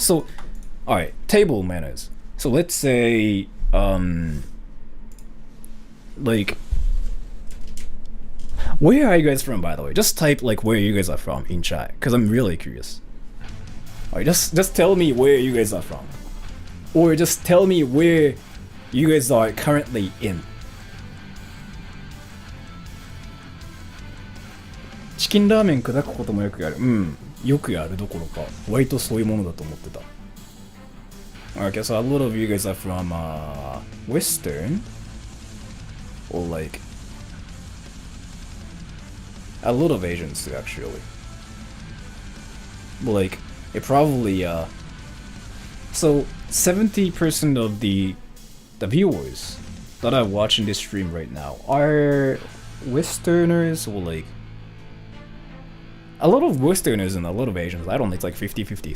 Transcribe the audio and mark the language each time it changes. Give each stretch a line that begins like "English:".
English: So, all right, table manners. So let's say like, where are you guys from, by the way? Just type like where you guys are from in chat, because I'm really curious. Alright, just tell me where you guys are from, or just tell me where you guys are currently in.
Japanese: チキンラーメン砕くこともよくやる。うん。よくやるどころか、割とそういうものだと思ってた。
English: Okay, so a lot of you guys are from Western, or like a lot of Asians too, actually. But like, it probably so 70% of the viewers that are watching this stream right now are Westerners, or like a lot of Westerners and a lot of Asians. I don't know, it's like 50-50.